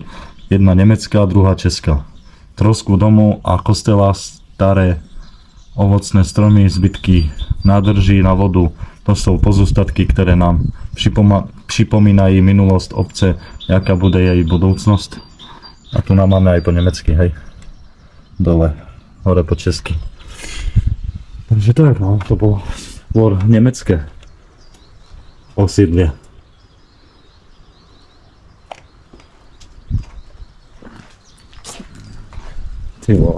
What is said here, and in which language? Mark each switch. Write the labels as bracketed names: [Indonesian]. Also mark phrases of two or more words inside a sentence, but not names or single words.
[Czech] Jedna německá, druhá česká. Trosku domu a kostela, staré ovocné stromy, zbytky nádrží na vodu. To jsou pozůstatky, které nám připomínají minulost obce, jaká bude její budoucnost. [Slovak] A tu nám máme aj [Czech] po německy, [Slovak] hej. Dole, hore po česky. Takže to je, no, to bylo skôr německé osídlie. [Czech] Ty vole.